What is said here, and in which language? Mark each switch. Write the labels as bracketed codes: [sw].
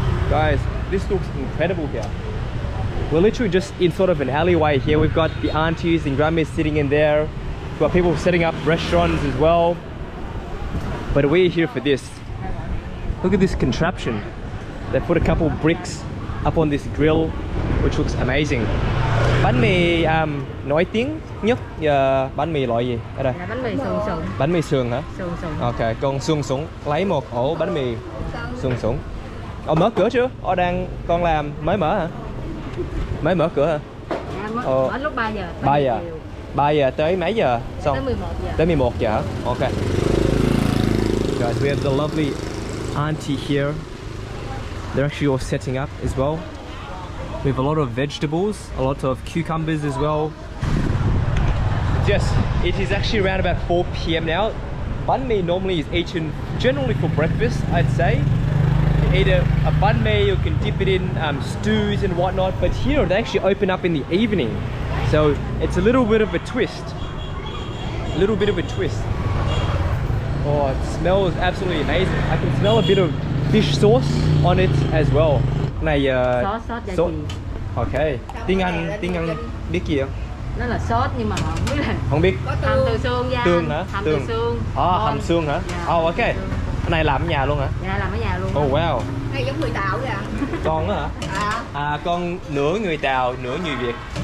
[en] Guys, this looks incredible here. We're literally just in sort of an alleyway here. We've got the aunties and grandmas sitting in there. We've got people setting up restaurants as well. But we're here for this. Look at this contraption. They put a couple bricks up on this grill, which looks amazing. [vi] Bánh mì nổi tiếng nhất bánh mì loại gì ở đây? Là bánh mì sườn. Bánh mì sườn hả? Sườn. Ok, con xương sủng. Lấy một ổ bánh mì xương sủng. Mở cửa chưa? Con làm mới mở hả? Mới mở cửa hả? Mở lúc 3 giờ. 3 giờ. 3 giờ tới mấy giờ? Xong. Tới 11 giờ. Tới 11 giờ hả? Ok. [en] Guys, we have the lovely auntie here. They're actually all setting up as well. We have a lot of vegetables, a lot of cucumbers as well. Yes, it is actually around about 4 p.m. now. Bánh mì normally is eaten generally for breakfast, I'd say. You can eat a bánh mì, you can dip it in stews and whatnot, but here they actually open up in the evening. So it's a little bit of a twist. A little bit of a twist. Oh, it smells absolutely amazing. I can smell a bit of fish sauce on it as well. [vi] Này Sốt gia vị. Ok. Tiếng Anh biết gì không? Nó là sốt nhưng mà không biết là. Không biết. Hầm từ xương ra. Tương hả? Hầm từ xương. Hầm xương hả? Ok. Cái này làm ở nhà luôn hả? Dạ, làm ở nhà luôn. [en] Oh wow. [vi] Này giống người Tàu vậy à? Con đó hả? Con nửa người Tàu, nửa người Việt.